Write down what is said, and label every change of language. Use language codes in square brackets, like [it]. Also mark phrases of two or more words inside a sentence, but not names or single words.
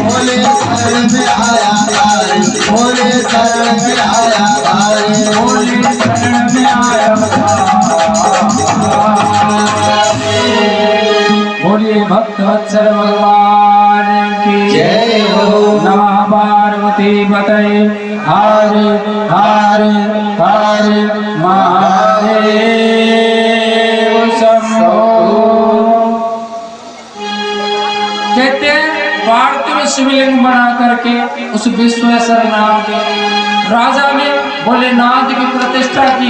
[hi] भोले शरण में आया थारी। भोले शरण में आया थारी। भोले शरण में आया बोलिए भक्त वत्सल भगवान की जय हो। [sa] नमः पार्वती पतये हरे हरे हरे महादेव शंभो। [hi] कहते हैं भारत में शिवलिंग बना करके उस विश्वेश्वर नाम के राजा ने भोलेनाथ की प्रतिष्ठा की।